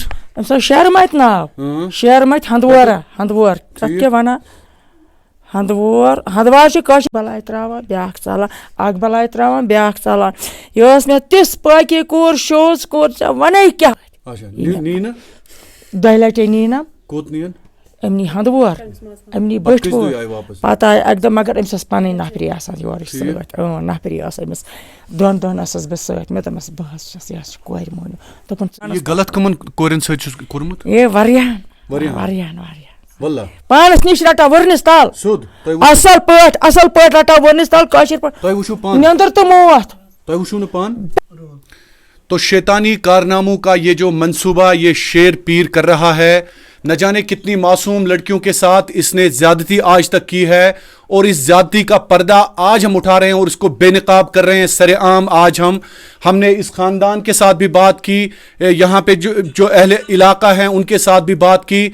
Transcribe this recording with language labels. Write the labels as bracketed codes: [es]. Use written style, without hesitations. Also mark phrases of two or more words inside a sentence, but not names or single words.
[ks] أمِس اوس شیرمت ناو شیرمت ہندوور تتھ کیٛاہ ونان ہندوار چھِ کٲشِر بلاے تراوان بیاکھ ژلان اکھ بلاے تراوان بیاکھ ژلان یہِ ٲس مےٚ تِژھ پٲکی کوٗر شوٗژ کوٗر ژےٚ ونے کیٛاہ 2 لٹہِ نیٖنم أمۍ نی ہندوور أمۍ نی بٔٹھۍ پوٗر پتہٕ آیہِ اکہِ دۄہ مگر أمِس ٲس پنٕنۍ نفری آسان یورٕچ سۭتۍ نفری ٲس أمِس 2 دۄہن ٲسٕس بہٕ سۭتۍ مےٚ دوٚپمس بہٕ حظ چھس یہِ حظ چھِ کورِ مٔہنیوٗ دوٚپُن غلط کٕمن کورٮ۪ن سۭتۍ چھُس کوٚرمُت واریاہن پانس نِش رٹان ؤرنس تل اصل پٲٹھۍ رٹان ؤرنس تل کٲشِر پٲٹھۍ نیٚنٛدٕر تہٕ موت تۄہہِ وٕچھو نہٕ پان [ur] تو شیطانی کارناموں کا یہ جو منصوبہ یہ شیر پیر کر رہا ہے نہ جانے کتنی معصوم لڑکیوں کے ساتھ اس نے زیادتی آج تک کی ہے اور اس زیادتی کا پردہ آج ہم اٹھا رہے ہیں اور اس کو بے نقاب کر رہے ہیں سر عام. آج ہم نے اس خاندان کے ساتھ بھی بات کی, یہاں پہ جو اہل علاقہ ہیں ان کے ساتھ بھی بات کی.